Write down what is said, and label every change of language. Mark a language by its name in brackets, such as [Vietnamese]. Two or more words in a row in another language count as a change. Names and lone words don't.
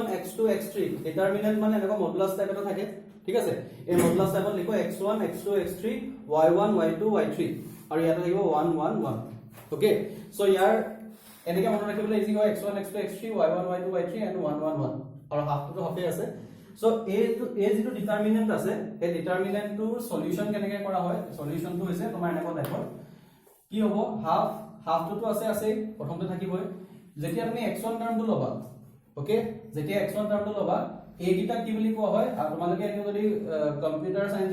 [Assamese] x2 x3 ডিটাৰমিনেন্ট মানে এনেকুৱা [English] modulus type [Assamese] এটা থাকে ঠিক আছে এই মডুলাছ টাইপত লিখো x1 x2 x3 y1 y2 y3 আৰু ইয়াতে থাকিব 1 1 1 ওকে সো ইয়াৰ এনেকৈ মনত ৰাখিবলৈ ইজি হয় x1 x2 x3 y1 y2 y3 and 1 1 1 আৰু হাফটো হাফে আছে সো এই যেটো ডিটাৰমিনেন্ট আছে এই ডিটাৰমিনেন্টটোৰ সলিউশন কেনেকৈ কৰা হয় সলিউশনটো হৈছে তোমাৰ এনেকুৱা টাইপৰ কি হ'ব হাফটো আছে প্ৰথমতে থাকিবই যেতিয়া তুমি x1 টাৰ্মটো লবা ওকে যেতিয়া x1 টাৰ্মটো লবা এই গিটা কি বুলি কোৱা হয় আৰু তোমালোকে এনে যদি [English] computer science